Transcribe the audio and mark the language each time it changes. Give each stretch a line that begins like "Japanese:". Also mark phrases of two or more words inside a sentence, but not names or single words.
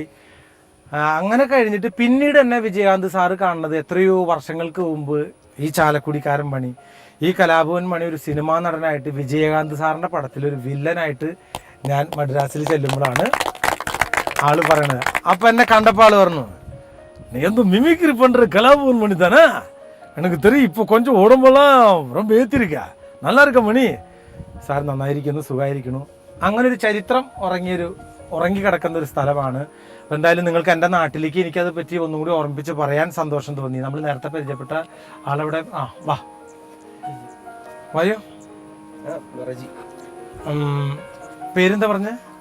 Malayalam: അങ്ങനെ കഴിഞ്ഞിട്ട് പിന്നീട് എന്നെ വിജയകാന്ത് സാറ് കാണുന്നത് എത്രയോ വർഷങ്ങൾക്ക് മുമ്പ് ഈ ചാലക്കുടിക്കാരൻ മണി, ഈ കലാഭവൻ മണി ഒരു സിനിമാ നടനായിട്ട് വിജയകാന്ത് സാറിൻ്റെ പടത്തിൽ ഒരു വില്ലനായിട്ട് ഞാൻ മദ്രാസിൽ ചെല്ലുമ്പോഴാണ് ആള് പറയണത്. അപ്പം എന്നെ കണ്ടപ്പോൾ ആള് പറഞ്ഞു, നീ എന്ത് മിമിക്രി പண்ற കലാഭവൻ മണി
Tamil: தானே, எனக்கு தெரியும், இப்போ கொஞ்சம் உடம்பெல்லாம் ரொம்ப ஏற்றிருக்க, நல்லா இருக்க
Malayalam: മണി. സാർ നന്നായിരിക്കുന്നു, സുഖമായിരിക്കുന്നു. അങ്ങനെ ഒരു ചരിത്രം ഉറങ്ങിക്കിടക്കുന്ന ഒരു സ്ഥലമാണ്. അപ്പോൾ എന്തായാലും നിങ്ങൾക്ക് എൻ്റെ നാട്ടിലേക്ക് എനിക്കത് പറ്റി ഒന്നും കൂടി ഓർമ്മിപ്പിച്ച് പറയാൻ സന്തോഷം തോന്നി. നമ്മൾ നേരത്തെ പരിചയപ്പെട്ട ആളവിടെ വായോ. പേരെന്താ പറഞ്ഞ?